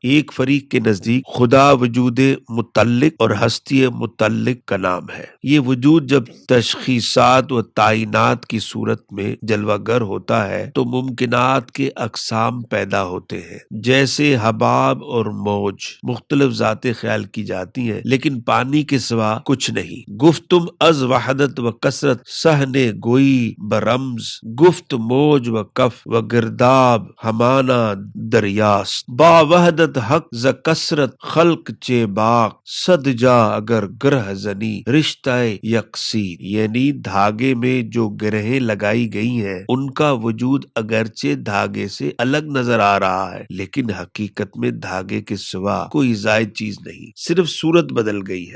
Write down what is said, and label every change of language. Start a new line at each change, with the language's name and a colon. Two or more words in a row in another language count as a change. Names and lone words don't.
Urdu: ایک فریق کے نزدیک خدا وجود متعلق اور ہستی متعلق کا نام ہے۔ یہ وجود جب تشخیصات و تعینات کی صورت میں جلوہ گر ہوتا ہے تو ممکنات کے اقسام پیدا ہوتے ہیں، جیسے حباب اور موج مختلف ذاتیں خیال کی جاتی ہیں، لیکن پانی کے سوا کچھ نہیں۔
Persian: گفتم از وحدت و کثرت سہنے گوئی برمز، گفت موج و کف و گرداب ہمانا دریاست، با وحدت حق ز کثرت خلق چے با فراق صد جا اگر گرہ زنی رشتہ یکسیر،
Urdu: یعنی دھاگے میں جو گرہیں لگائی گئی ہیں ان کا وجود اگرچہ دھاگے سے الگ نظر آ رہا ہے لیکن حقیقت میں دھاگے کے سوا کوئی زائد چیز نہیں، صرف صورت بدل گئی ہے۔